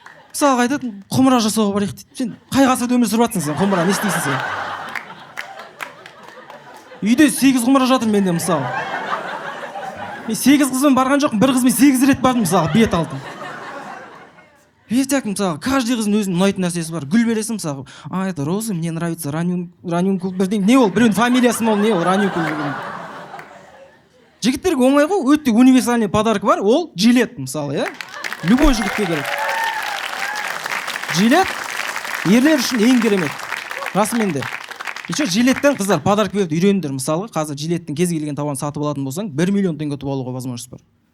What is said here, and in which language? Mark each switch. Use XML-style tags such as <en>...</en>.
<kk>Мысалға айтады, құмыра жасауға барайық дейді. Сен қай ғасырда өмір сүріп жатсың сен, құмыра, не істейсің сен? Үйде 8 құмыра жатыр менде мысалы. Мен 8 қызбен барған жоқпын, бір қызбен 8 рет бардым мысалы, бет алдым. Вертяк мысалы, каждый қыздың өзінің ұнайтын нәрсесі бар. Гүл бересің мысалы,</kk> <ru>это розы, мне нравится ранюнкул,</ru> <kk>бірдеңе. Не ол, біреудің фамилиясы ма ол, не ол, ранюнкул. Жігіттерге оңай ғой, өте универсальный подарок бар, ол жилет мысалы, любой жігітке керек. жилет ерлер үшін ең керемет. Расымен де. Еще жилеттен қыздар подарок беріп үйреніңдер. Мысалы, қазір жилеттің кез келген тауарын сатып алатын болсаң, 1 миллион теңге ұтып алуға возможность бар.</kk>